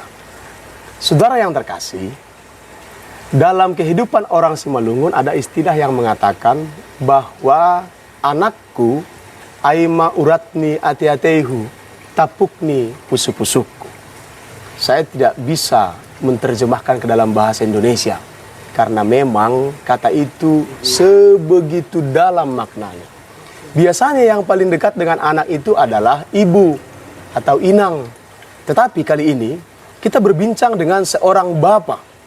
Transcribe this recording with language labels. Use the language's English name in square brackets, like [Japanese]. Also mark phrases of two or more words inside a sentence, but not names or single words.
[Indonesian] Saudara yang terkasih, dalam kehidupan orang Simalungun ada istilah yang mengatakan bahwa [Batak Simalungun] anakku aima uratni ati-ateihu tapukni pusu-pusuku. [Indonesian] Saya tidak bisa menerjemahkan ke dalam bahasa Indonesia, karena memang kata itu sebegitu dalam maknanya. Biasanya yang paling dekat dengan anak itu adalah ibu atau inang. Tetapi kali ini kita berbincang dengan seorang bapak.